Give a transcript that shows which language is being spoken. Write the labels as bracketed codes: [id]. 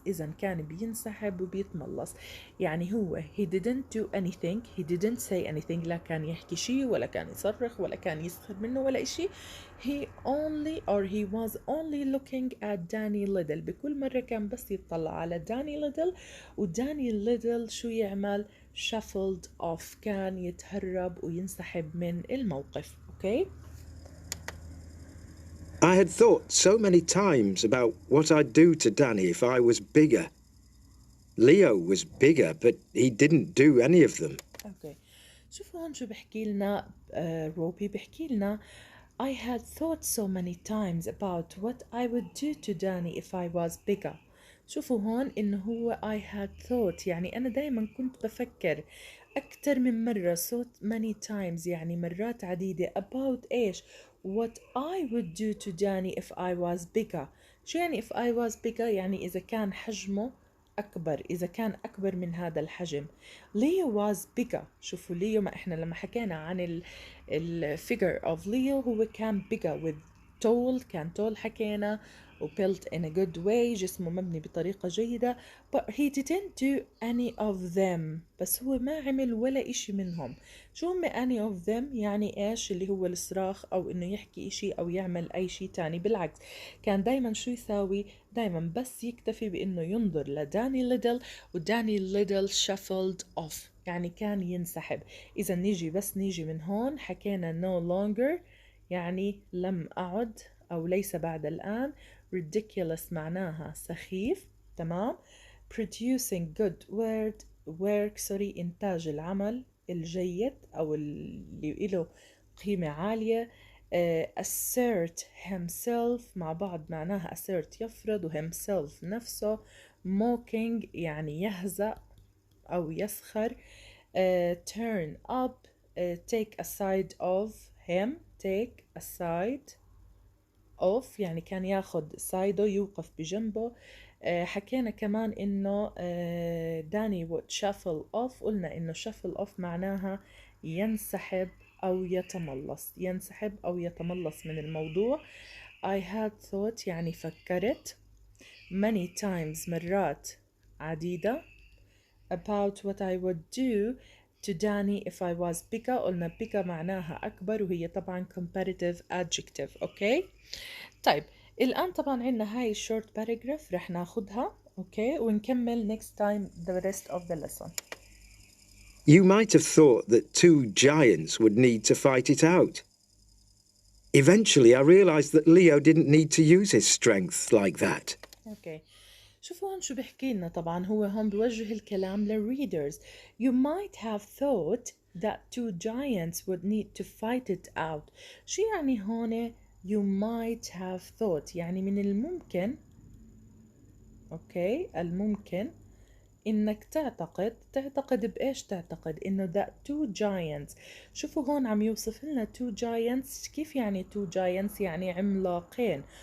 [ar] إذا كان بينسحب وبيتملص يعني هو [en] he didn't do anything, he didn't say anything. [ar] لا كان يحكي شيء ولا كان يصرخ ولا كان يسخر منه ولا إشي. [en] he only or he was only looking at Danny Little. [ar] بكل مرة كان بس يطلع على Danny Little وداني Little شو يعمل؟ [en] shuffled off. [ar] كان يتهرب وينسحب من الموقف. [en] okay. I had thought so many times about what I'd do to Danny if I was bigger. Leo was bigger, but he didn't do any of them. okay. [ar] شوفوا هون شو بحكي لنا روبي. بحكي لنا [en] I had thought so many times about what I would do to Danny if I was bigger. [ar] شوفوا هون إنه هو [en] I had thought [ar] يعني أنا دايما كنت بفكر أكتر من مرة. [en] so many times [ar] يعني مرات عديدة [en] about إيش؟ what I would do to Danny if I was bigger. [ar] شو يعني [en] if I was bigger؟ [ar] يعني إذا كان حجمه أكبر، إذا كان أكبر من هذا الحجم. [en] Leo was bigger. [ar] شوفوا ليو، ما إحنا لما حكينا عن [en] figure of Leo [ar] هو كان [en] bigger with tall. [ar] كان tall حكينا و built in a good way. جسمه مبني بطريقة جيدة. [en] but he didn't do any of them. [ar] بس هو ما عمل ولا إشي منهم. شو هم any of them؟ يعني إيش؟ اللي هو الصراخ أو إنه يحكي إشي أو يعمل أي شي تاني. بالعكس كان دايما شو يساوي؟ دايما بس يكتفي بإنه ينظر لداني ليدل وداني ليدل [en] shuffled off [ar] يعني كان ينسحب. إذا نيجي من هون حكينا no longer يعني لم أعد أو ليس بعد الآن. ridiculous معناها سخيف. تمام. producing good work إنتاج العمل الجيد أو اللي له قيمة عالية. assert himself مع بعض معناها assert يفرض و himself نفسه. mocking يعني يهزأ أو يسخر. [en] turn up take a side of him. [ar] take a side of يعني كان ياخد سايده يوقف بجنبه. حكينا كمان إنه داني would shuffle off. قلنا إنه shuffle off معناها ينسحب أو يتملص. ينسحب أو يتملص من الموضوع. [en] I had thought [ar] يعني فكرت [en] many times [ar] مرات عديدة [en] about what I would do to Danny if I was bigger. [ar] قلنا bigger معناها أكبر وهي طبعا [en] comparative adjective. [ar] أوكي. طيب الآن طبعا عندنا هاي [en] short paragraph [ar] رح ناخدها. أوكي ونكمل [en] next time the rest of the lesson. You might have thought that two giants would need to fight it out. Eventually, I realized that Leo didn't need to use his strength like that. [ar] أوكي. شوفوا هون شو بحكي لنا. طبعا هو هون بوجه الكلام للreaders. [en] You might have thought that two giants would need to fight it out. [ar] شو يعني هون [en] you might have thought؟ [ar] يعني من الممكن. اوكي الممكن انك تعتقد بايش؟ تعتقد انه [en] that two giants. [ar] شوفوا هون عم يوصف لنا [en] two giants. [ar] كيف يعني two giants؟ يعني عملاقين.